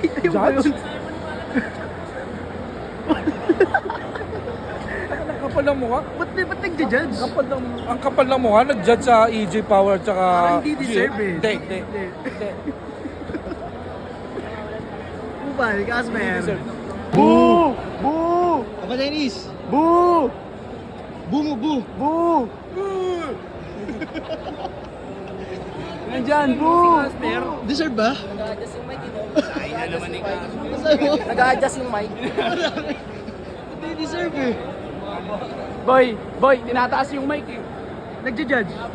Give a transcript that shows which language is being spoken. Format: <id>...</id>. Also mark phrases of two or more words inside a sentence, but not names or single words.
<tl>Judge? Ang kapal ng mukha? Ba't nagja-judge? Ang kapal ng mukha, nag-judge sa EJ Power tsaka... Hindi deserve eh. Hindi. Upa, ni Casper. Boo! Boo! Apa Chinese? Boo! Boo mo, boo. Boo! Nandyan, boo! Deserve ba? Nag-a-adjust yung mic. Hindi deserve eh. Boy, tinataas yung mic eh. Nagja-judge.</tl>